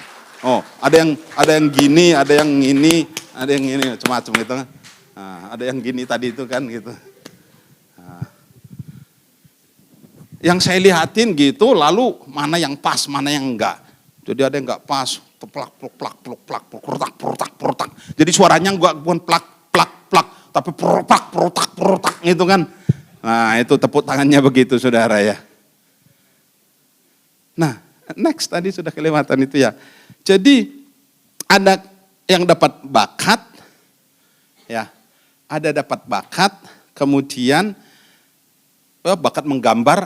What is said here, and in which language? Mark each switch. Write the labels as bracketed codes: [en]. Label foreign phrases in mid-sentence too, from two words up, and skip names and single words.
[id] Oh, ada yang gini, ada yang ini, ada yang ini macam-macam gitu. Nah, ada yang gini tadi itu kan gitu. Yang saya lihatin gitu, lalu mana yang pas, mana yang enggak. Jadi ada yang enggak pas, plak, plak, plak, plak, perutak, perutak, perutak. Jadi suaranya enggak bukan plak, plak, plak, tapi perutak, perutak, perutak gitu kan. Nah itu tepuk tangannya begitu saudara ya. Nah next tadi sudah kelewatan itu ya. Jadi ada yang dapat bakat, ya, ada dapat bakat, kemudian bakat menggambar.